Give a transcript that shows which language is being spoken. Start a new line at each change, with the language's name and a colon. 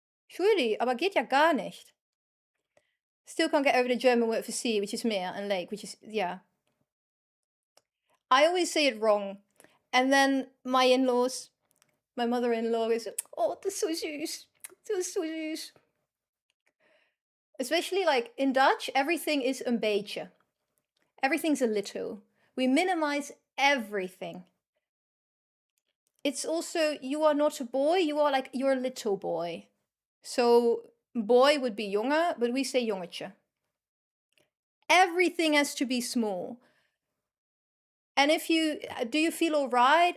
German: Surely, aber geht ja gar nicht.
English: Still can't get over the German word for sea, which is Meer, and lake, which is, yeah. I always say it wrong. And then my in-laws, my mother-in-law is, oh,
German: das ist so süß. Das ist so süß.
English: Especially like in Dutch, everything is
Dutch: een beetje.
English: Everything's a little. We minimize everything. It's also, you are not a boy, you're a little boy. So boy would be jonge, but we say jongetje. Everything has to be small. And if do you feel all right?